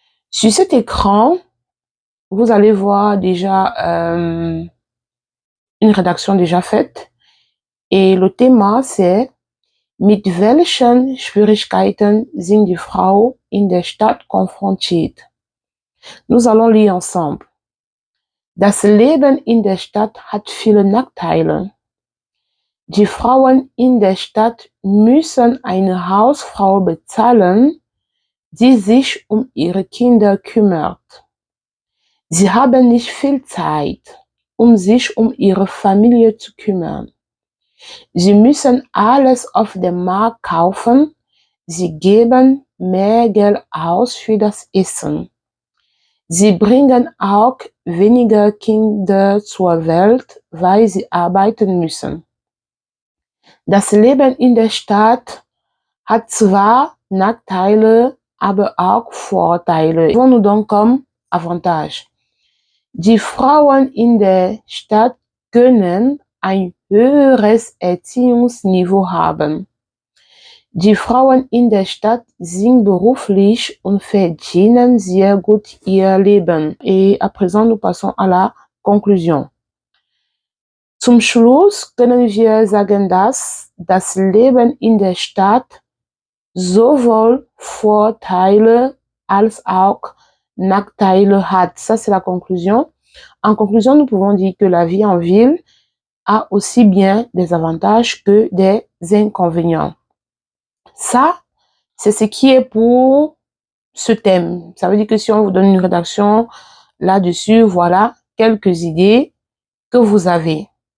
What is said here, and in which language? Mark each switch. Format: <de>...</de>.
<fr>Sur cet écran, vous allez voir déjà une rédaction déjà faite et le thème c'est</fr> <de>Mit welchen Schwierigkeiten sind die Frauen in der Stadt konfrontiert?</de> <fr>Nous allons lire ensemble.</fr> <de>Das Leben in der Stadt hat viele Nachteile. Die Frauen in der Stadt müssen eine Hausfrau bezahlen, die sich um ihre Kinder kümmert. Sie haben nicht viel Zeit, um sich um ihre Familie zu kümmern. Sie müssen alles auf dem Markt kaufen. Sie geben mehr Geld aus für das Essen. Sie bringen auch weniger Kinder zur Welt, weil sie arbeiten müssen. Das Leben in der Stadt hat zwar Nachteile, aber auch Vorteile.</de> <fr>Was nous donc comme avantage?</fr> <de>Die Frauen in der Stadt können ein höheres Erziehungsniveau haben. Die Frauen in der Stadt sind beruflich und verdienen sehr gut ihr Leben.</de> <fr>Et à présent, nous passons à la conclusion.</fr> <de>Zum Schluss können wir sagen, dass das Leben in der Stadt sowohl Vorteile als auch Nachteile hat.</de> <fr>Ça, c'est la conclusion. En conclusion, nous pouvons dire que la vie en ville a aussi bien des avantages que des inconvénients. Ça, c'est ce qui est pour ce thème. Ça veut dire que si on vous donne une rédaction là-dessus, voilà quelques idées que vous avez.</fr>